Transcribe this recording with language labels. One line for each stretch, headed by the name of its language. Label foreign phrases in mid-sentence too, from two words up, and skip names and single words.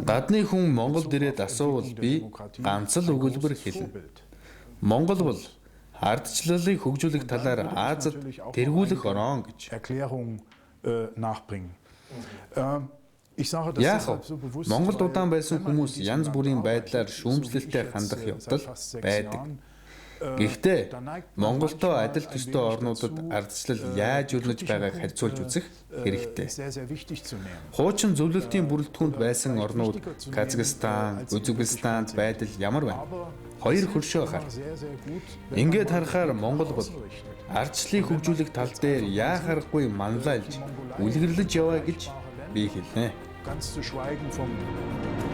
Mongolian: Гадны хүн Монголд ирээд асуувал би ганц л өгүүлбэр хэлнэ. Монгол бол ардчлалыг хөгжүүлэх талаар Азад тэргүүлэх орон гэж.
German: Erklärung nachbringen.
Mongolian: Яг Монголд удаан байсан хүмүүс янз бүрийн байдлаар шүүмжлэлтэй хандах явдал байдаг. Гэхдээ Монголтой адил төстэй орнуудад ардчлал яаж өрнөж байгааг харьцуулж үзэх хэрэгтэй. Хуучин зөвлөлтийн бүрэлдэхүүнд байсан орнууд Казахстан, Узбекистанд байдал ямар байна? Хоёр хөршөө гар. Ингээд харахаар Монгол бол ардчлалыг хөгжүүлэх тал дээр яа харахгүй манлайлж, үлгэрлэж яваа гэж би хэлнэ.
German: Ganz zu schweigen vom